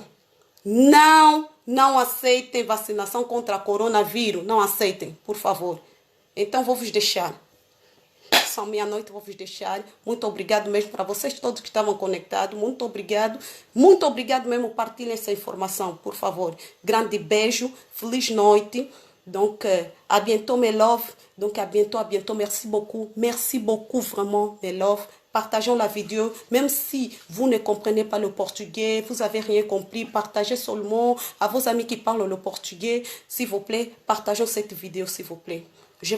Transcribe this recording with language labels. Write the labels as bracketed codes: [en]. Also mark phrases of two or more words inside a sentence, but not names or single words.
[pt] Não aceitem vacinação contra o coronavírus. Não aceitem, por favor. Então, vou vos deixar. São meia-noite, vou vos deixar. Muito obrigado mesmo para vocês todos que estavam conectados. Muito obrigado. Muito obrigado mesmo. Partilhem essa informação, por favor. Grande beijo. Feliz noite. [fr] Donc, à bientôt, mes love. Donc, à bientôt. Merci beaucoup, vraiment, mes love. Partageons la vidéo, même si vous ne comprenez pas le portugais, vous n'avez rien compris, partagez seulement à vos amis qui parlent le portugais. S'il vous plaît, partageons cette vidéo, s'il vous plaît.